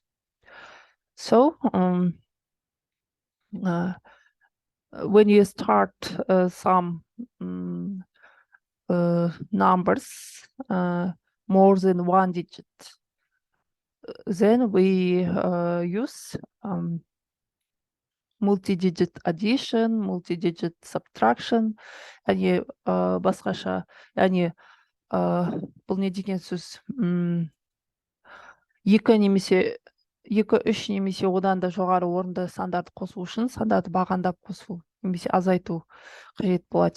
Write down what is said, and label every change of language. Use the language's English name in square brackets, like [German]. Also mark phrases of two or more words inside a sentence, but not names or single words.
[English] So when you start some numbers more than 1 digit, then we use multi-digit addition, multi-digit subtraction, [Kazakh] яғни басқаша, яғни бұл не деген сөз? 2-3 немесе одан да жоғары орынды сандарды қосу үшін сандарды бағандап қосу немесе азайту қажет болады.